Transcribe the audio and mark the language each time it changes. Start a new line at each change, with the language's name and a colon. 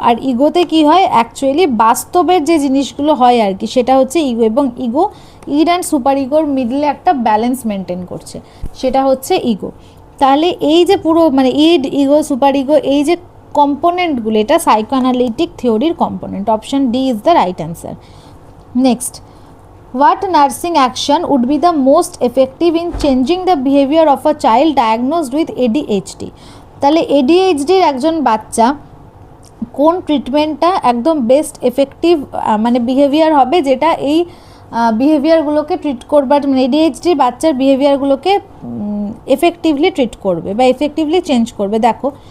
Bangla: আর ইগোতে কি হয়, অ্যাকচুয়ালি বাস্তবের যে জিনিসগুলো হয় আর কি সেটা হচ্ছে ইগো, এবং ইগো ইড অ্যান্ড সুপারিগোর মিডলে একটা ব্যালেন্স মেনটেন করছে, সেটা হচ্ছে ইগো। তাহলে এই যে পুরো মানে ইড, ইগো, সুপারিগো এই যে কম্পোনেন্টগুলো, এটা সাইকোঅ্যানালিটিক থিওরির component.
English: Option D is the right answer. Next, what nursing action would be the most effective in changing the behavior of a child diagnosed with ADHD?
Bangla: তাহলে ADHD-র একজন বাচ্চা কোন ট্রিটমেন্টটা একদম বেস্ট এফেক্টিভ মানে বিহেভিয়ার হবে, যেটা এই বিহেভিয়ারগুলোকে ট্রিট করবার, মানে ADHD বাচ্চার বিহেভিয়ারগুলোকে এফেক্টিভলি ট্রিট করবে বা এফেক্টিভলি চেঞ্জ করবে। দেখো